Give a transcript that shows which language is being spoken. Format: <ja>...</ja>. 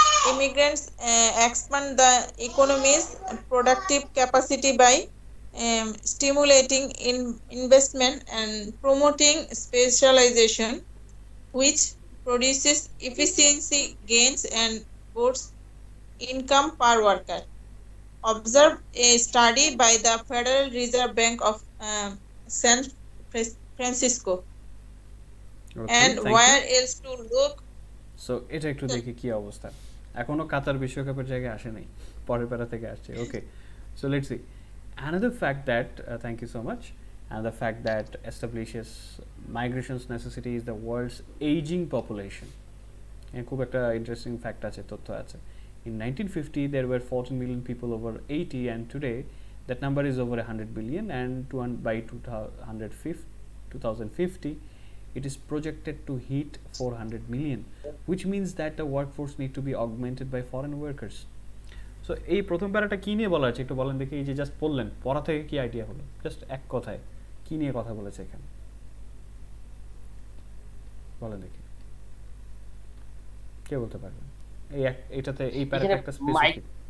<en>Immigrants expand the economy's productive capacity by stimulating investment and promoting specialization, which produces efficiency gains and boosts income per worker. Observe a study by the Federal Reserve Bank of San Francisco. Okay, and where else to look?</en> <bn>So এটা একটু দেখি কি অবস্থা, এখনো কাতার বিশ্বকাপের জায়গায় আসে নাই, পরের পারা থেকে আসছে।</bn> <en>Okay, so let's see another fact that thank you so much, and the fact that establishes migration's necessity is the world's aging population.</en> <bn>খুব একটা ইন্টারেস্টিং ফ্যাক্ট আছে, তথ্য আছে।</bn> <en>In 1950 there were 14 million people over 80, and today that number is over 100 billion, and by 2050 it is projected to hit 400 million, which means that the workforce need to be augmented by foreign workers.</en> <bn>So এই প্রথম প্যারাটা কি নিয়ে বলা আছে একটু বলেন দেখি, এই যে জাস্ট পড়লেন, পড়া থেকে কি আইডিয়া হলো, জাস্ট এক কথায় কি নিয়ে কথা বলেছে এখানে বলেন দেখি, কে বলতে পারবেন? এই এটাতে এই প্যারাটা একটা স্পেসিফিক,</bn>